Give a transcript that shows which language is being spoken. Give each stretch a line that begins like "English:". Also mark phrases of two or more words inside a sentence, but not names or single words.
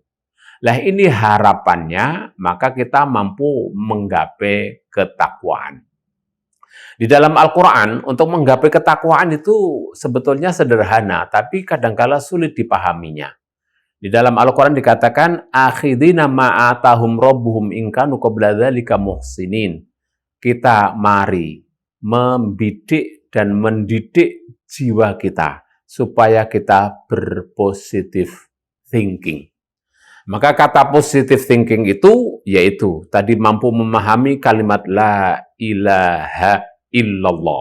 Indonesian: Lah ini harapannya, maka kita mampu menggapai ketakwaan. Di dalam Al-Quran, untuk menggapai ketakwaan itu sebetulnya sederhana, tapi kadangkala sulit dipahaminya. Di dalam Al-Quran dikatakan,
Arabic: آخذين ما آتاهم ربهم إن كانوا قبل ذلك محسنين.
Indonesian: Kita mari membidik dan mendidik jiwa kita, supaya kita
English: berpositif thinking.
Indonesian: Maka kata
English: positive thinking
Indonesian: itu, yaitu tadi mampu memahami kalimat
Arabic: لا إله إلا الله.